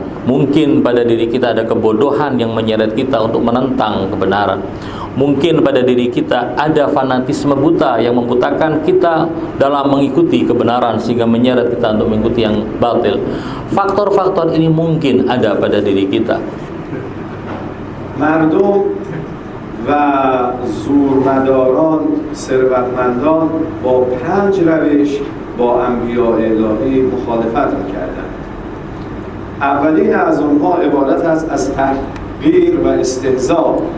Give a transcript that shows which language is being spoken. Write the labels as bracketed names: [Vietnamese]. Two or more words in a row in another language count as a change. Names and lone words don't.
[Indonesian] Mungkin pada diri kita ada kebodohan yang menyeret kita untuk menentang kebenaran. Mungkin pada diri kita ada fanatisme buta yang membutakan kita dalam mengikuti kebenaran sehingga menyeret kita untuk mengikuti yang batil. Faktor-faktor ini mungkin ada pada diri kita. [Persian] مردم و زورمداران ثروتمندان با 5 روش با انبیاء الهی مخالفت می‌کردند. اولین از آنها عبارت است از تحقیر و استهزاء.